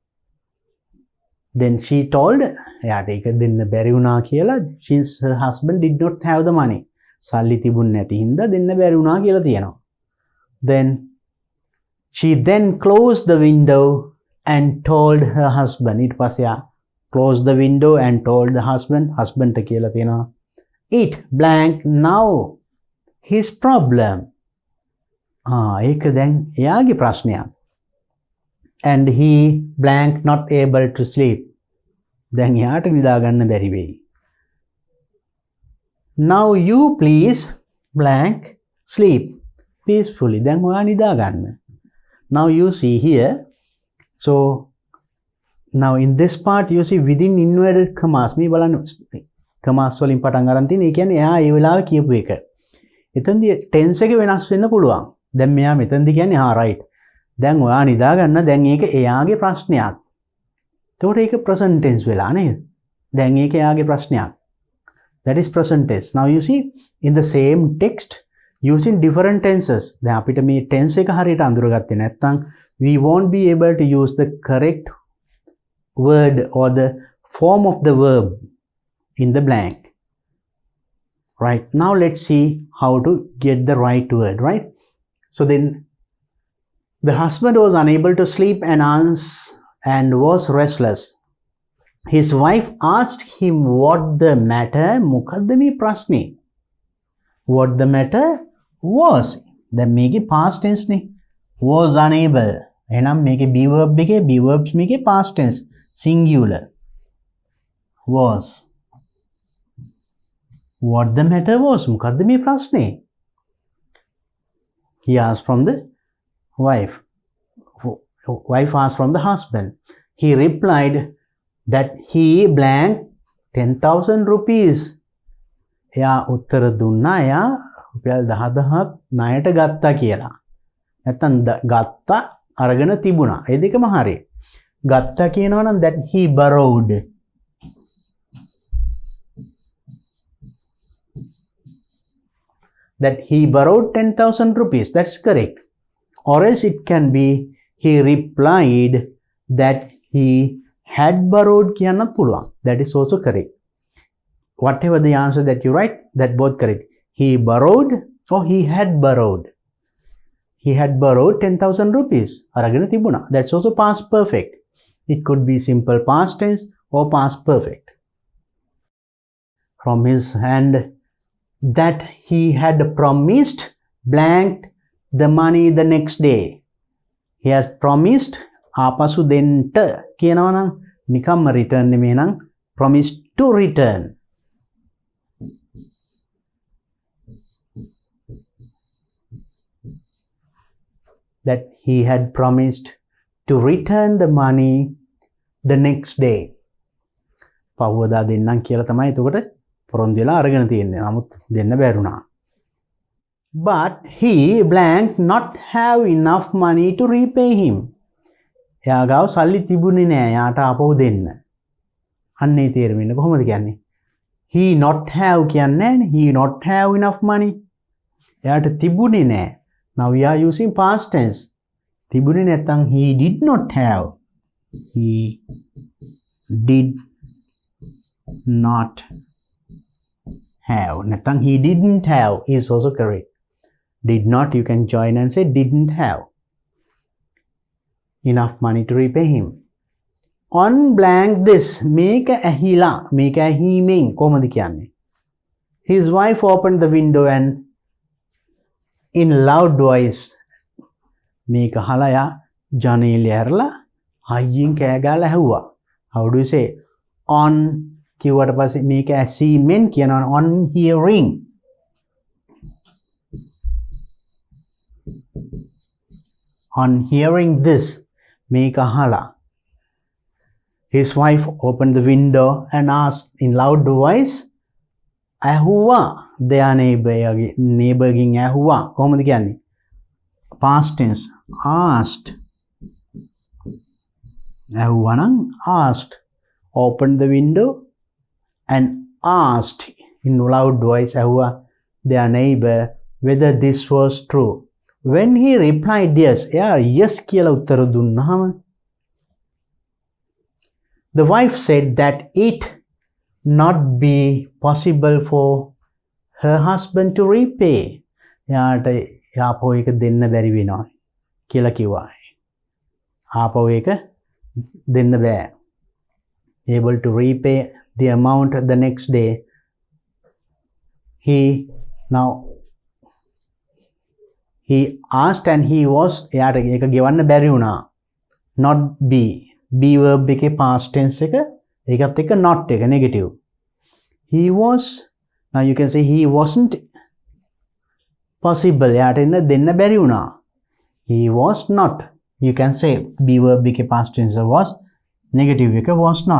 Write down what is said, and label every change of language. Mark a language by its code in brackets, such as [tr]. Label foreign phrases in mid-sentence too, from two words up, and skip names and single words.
[en] Then she told [si] එයාට ඒක දෙන්න බැරි වුණා කියලා [en] since her husband did not have the money. [si] සල්ලි තිබුණ නැති හින්දා දෙන්න බැරි වුණා කියලා තියෙනවා. [en] Then she then closed the window and told her husband. [si] ඊට පස්සේ [en] closed the window and told the husband [si] කියලා තියෙනවා. [en] It blank now his problem. [si] ඒක දැන් එයාගේ ප්‍රශ්නයක්. [en] And he blank not able to sleep. [si] දැන් එයාට නිදා ගන්න බැරි වෙයි. [en] Now you please blank sleep peacefully. [si] දැන් ඔයා නිදා ගන්න. [en] Now you see here. So now in this part you see within inverted commas [si] මේ බලන්න [en] commas [si] වලින් පටන් ගන්න තියෙන. ඒ කියන්නේ එයා ඒ වෙලාවේ කියපු එක. එතෙන්දී tense එක වෙනස් වෙන්න පුළුවන්. දැන් මෙයා මෙතෙන්දී කියන්නේ right. දැන් ඔයා නිදා ගන්න. දැන් ඒක එයාගේ ප්‍රශ්නයක්. එතකොට ඒක [en] present tense [si] වෙලා නේද? දැන් ඒක එයාගේ ප්‍රශ්නයක්. [en] That is present tense. Now you see in the same text using different tenses. [si] දැන් අපිට මේ tense එක හරියට අඳුරගත්තේ නැත්නම් [en] we won't be able to use the correct word or the form of the verb in the blank. Right. Now let's see how to get the right word, right? So then the husband was unable to sleep and was restless. His wife asked him what the matter. [si] මොකද්ද මේ ප්‍රශ්නේ? [en] What the matter was. [si] දැන් මේකේ [en] past tense [si] නේ. [en] Was unable. [si] එහෙනම් මේකේ [en] be verb [si] එකේ [en] be verbs [si] මේකේ [en] past tense singular. Was. What the matter was. [si] මොකද්ද මේ ප්‍රශ්නේ? [en] He asked from the wife. Wife asked from the husband. He replied that he blank 10,000 rupees. [si] එයා උත්තර දුන්නා එයා රුපියල් 10,000ක් ණයට ගත්තා කියලා. නැත්තම් ගත්තා අරගෙන තිබුණා. ඒ දෙකම හරියි. ගත්තා කියනවා නම් [en] that he borrowed. That he borrowed 10,000 rupees. That's correct. Or else it can be he replied that he had borrowed [si] කියන්න පුළුවන්. [en] That is also correct. Whatever the answer that you write, that both correct. He borrowed or he had borrowed. He had borrowed 10,000 rupees. [si] අරගෙන තිබුණා. [en] That's also past perfect. It could be simple past tense or past perfect. From his hand that he had promised blanked the money the next day. He has promised [si] ආපසු දෙන්න කියනවා නම් නිකම්ම [en] return [si] නෙමෙයි නම් [en] promised to return. That he had promised to return the money the next day. [si] පහුවදා දෙන්නම් කියලා තමයි එතකොට පොරොන්දු වෙලා අරගෙන තියෙන්නේ. නමුත් දෙන්න බැරුණා. [en] But he blank not have enough money to repay him. [si] එයා ගාව සල්ලි තිබුණේ නෑ යාට ආපහු දෙන්න. අන්න ඒ තේරුමින්න කොහොමද කියන්නේ? [en] He not have [si] කියන්නේ නෑනේ. [en] He not have enough money. [si] එයාට තිබුණේ නෑ. [en] Now we are using past tense. [si] තිබුණේ නැත්නම් [en] he did not have. He did not have. නැත්නම් he didn't have is also correct. Did not you can join and say didn't have enough money to repay him. On blank this [si] මේක ඇහිලා මේක ඇහිමෙන් කොහොමද කියන්නේ? [en] His wife opened the window and in loud voice [si] මේක අහලා යා ජනේලය ඇරලා හයියෙන් කෑ ගාලා ඇහුවා. [en] How do you say? On [si] කිව්වට පස්සේ මේක ඇසීමෙන් කියනවා [en] on hearing. On hearing this [si] මේක අහලා [en] his wife opened the window and asked in loud voice ඇහුවා their neighbor [si] ගෙන් ඇහුවා. කොහොමද කියන්නේ? [en] past tense asked. [si] ඇහුවා නම් asked. [en] Opened the window and asked in loud voice ඇහුවා their neighbor whether this was true. When he replied yes, yes [si] කියලා උත්තර දුන්නාම [en] the wife said that it not be possible for her husband to repay. [si] එයාට ආපහු ඒක දෙන්න බැරි වෙනවා කියලා කිව්වා. ආපහු ඒක දෙන්න බෑ. [en] Able to repay the amount the next day. He now he asked and he was [si] එයාට ඒක ගෙවන්න බැරි වුණා. not [en] be verb [si] එකේ [en] past tense [si] එක ඒකත් එක්ක not එක negative. [en] he was, now you can say he wasn't possible. [si] එයාට එන්න දෙන්න බැරි වුණා. [en] he was not, you can say be verb එකේ past tense was, negative එක was not.